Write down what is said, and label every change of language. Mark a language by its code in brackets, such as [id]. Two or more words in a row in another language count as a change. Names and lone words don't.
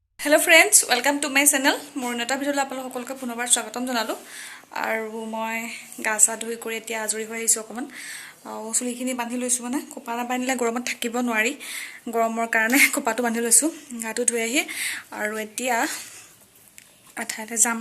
[en] hello friends welcome to my channel [as] मोर नेता ভিডিঅ'লৈ আপোনালোক সকলোকে পুনৰবাৰ স্বাগতম জনালো আৰু মই গা চা ধুই কৰি এতিয়া আজৰি হৈ আহিছো অকমান চুলিখিনি বান্ধি লৈছো মানে কোপা না বান্ধিলে গৰমত থাকিব নোৱাৰি গৰমৰ কাৰণে কোপাটো বান্ধি লৈছো গাটো ধুই আহি আৰু এতিয়া আঠাইতে